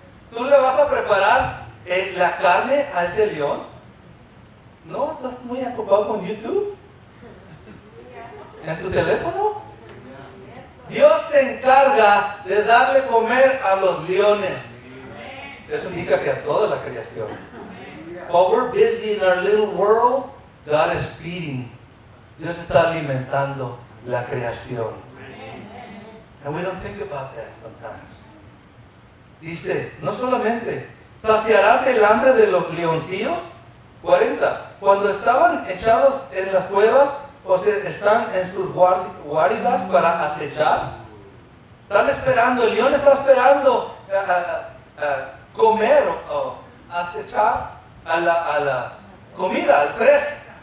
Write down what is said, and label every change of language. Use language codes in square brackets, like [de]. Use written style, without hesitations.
[es] ¿Tú le vas a preparar la carne a ese león? No, estás muy ocupado con YouTube. ¿En tu teléfono? Dios se encarga de darle comer a los leones. Eso indica que a toda la creación. [en] While we're busy in our little world, God is feeding. [es] Dios está alimentando la creación. [en] And we don't think about that sometimes. [es] Dice, no solamente, ¿saciarás el hambre de los leoncillos? 40. Cuando estaban echados en las cuevas, o sea, están en sus guaridas para acechar. Están esperando, el león está esperando a comer o acechar a la comida, al presa.